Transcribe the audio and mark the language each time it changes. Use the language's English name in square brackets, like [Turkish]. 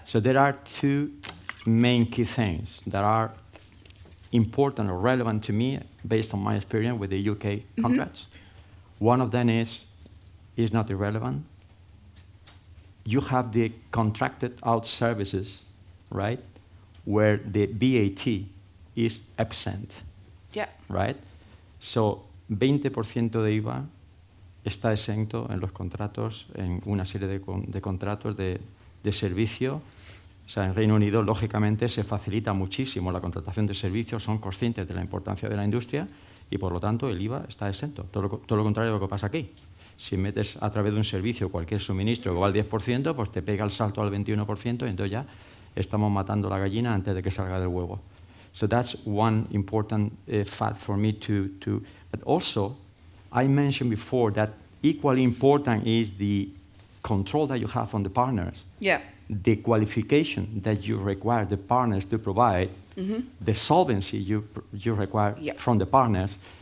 [English] So there are two main key things that are important or relevant to me based on my experience with the UK contracts. One of them is not irrelevant. You have the contracted out services, right, where the VAT is absent. Yeah. Right? [Spanish] So, 20% de IVA está exento en los contratos, en una serie de contratos de servicio. O sea, en Reino Unido, lógicamente, se facilita muchísimo la contratación de servicios, son conscientes de la importancia de la industria y, por lo tanto, el IVA está exento. Todo lo contrario de lo que pasa aquí. Si metes a través de un servicio cualquier suministro que va al 10%, pues te pega el salto al 21% y entonces ya estamos matando la gallina antes de que salga del huevo. [English] So that's one important fact for me to. But also, I mentioned before that equally important is the control that you have on the partners. Yeah. The qualification that you require the partners to provide, the solvency you require from the partners.